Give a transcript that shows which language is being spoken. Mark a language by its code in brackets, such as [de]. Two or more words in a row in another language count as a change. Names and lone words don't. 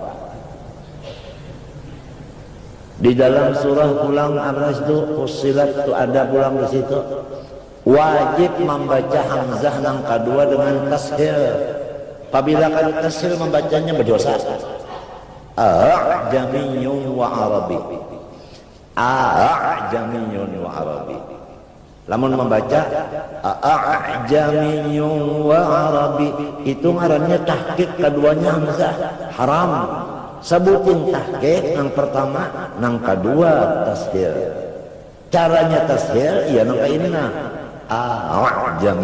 [bjn] Di dalam surah pulang Ar-Ras itu Fussilat itu ada pulang di situ. Wajib membaca hamzah nang kedua dengan tashil. Apabila kali tashil membacanya berdosa. [ar] أعجمي وعربي أعجمي وعربي. [bjn] Lamun membaca [ar] أعجمي وعربي [bjn] itu ngarannya tahqiq, keduanya hamzah haram. Sebutin tahqiq yang pertama, nang kedua tashil. Caranya tashil ya nang ini nah a'jami.